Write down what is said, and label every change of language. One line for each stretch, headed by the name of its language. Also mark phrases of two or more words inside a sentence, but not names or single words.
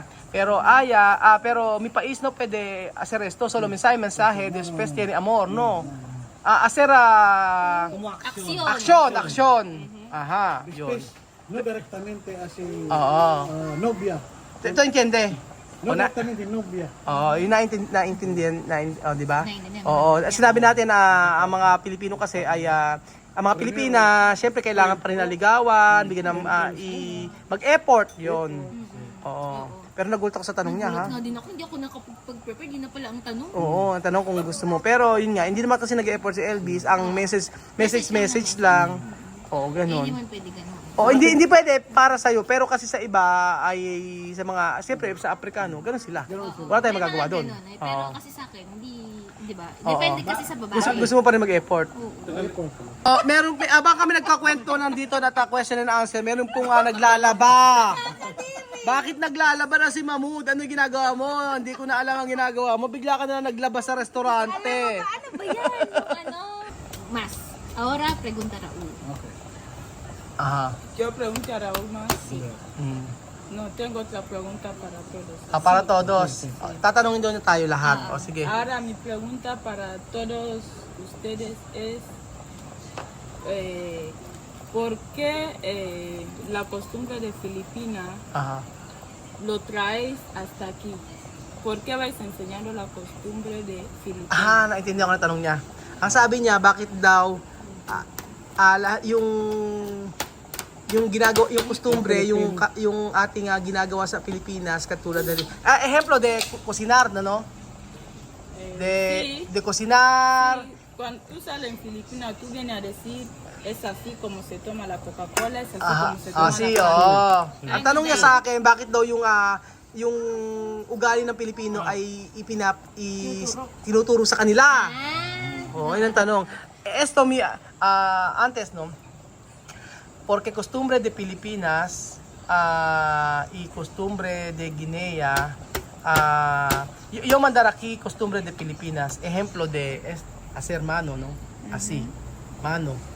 Spanish: Pero Aya, pero mi país no puede hacer esto, solo mensaje, después tiene amor, no. Hacer acción.
Filipino: Ajá, yun.
Spanish: Después, no directamente así
Filipino: Oo.
Spanish: novia. Ito entiende. No directamente novia.
Filipino: Yung naintindihan, di ba? Naintindihan. Oo, sinabi natin na ang mga Pilipino kasi ay ang mga Pilipina, syempre kailangan pa rin naligawan, bigyan ng mag-effort 'yon. Oo. Pero nagulat ako sa tanong niya, ha? Nagulat nga din ako, hindi ako nakapag-prepare, di na pala ang tanong. Oo, ang tanong kung gusto mo. Pero yun nga, hindi naman kasi nag-effort si Elvis, ang message lang. Oo, Hindi ganun. man pwede ganun. Oo, hindi pwede para sa'yo, pero kasi sa iba ay sa mga, siyempre sa Aprikano, ganun sila. Wala tayong May magagawa mga doon. ganun eh. Pero Oo. kasi sa akin, hindi, di ba? Depende kasi sa babae. Gusto mo pa rin mag-effort. Oh, meron abang kami nagkakwento nandito na
English: question and answer.
Filipino: Meron pong naglalaba. Bakit naglalaba na si Mahmoud? Ano yung ginagawa mo? Hindi ko na alam ang ginagawa mo. Bigla ka na naglaba sa restaurante. Ano ba yan? Yung ano? Mas.
Spanish: Ahora, pregunta Raul. Aha. Quiero preguntar a Raúl más. Mm. No, tengo otra pregunta para todos. Para todos.
Filipino: Tatanungin doon tayo lahat. O sige.
Spanish: Ahora mi pregunta para todos ustedes es ¿por qué la costumbre de Filipinas Aha. lo traes hasta aquí? ¿Por qué vais enseñando la costumbre de Filipinas?
Filipino: Naintindihan ko na tanong niya. Ang sabi niya, bakit daw yung ginagawa, yung kostumbre, yung ating ginagawa sa Pilipinas katulad ng
Spanish: ejemplo de cocinar, no? Sí. De cocinar. Sí, cuando tú sales en Filipinas, tú vienes a decir, es así como se toma la Coca-Cola, es así como se toma Sí, la Fanta.
Filipino: Ang tanong niya sa akin, bakit daw yung ugali ng Pilipino ay tinuturo sa kanila? Yun ang tanong.
Spanish: Esto antes, no? Porque costumbre de Filipinas y costumbre de Guinea, yo mandar aquí costumbre de Filipinas, ejemplo de hacer mano, ¿no? Así, mano.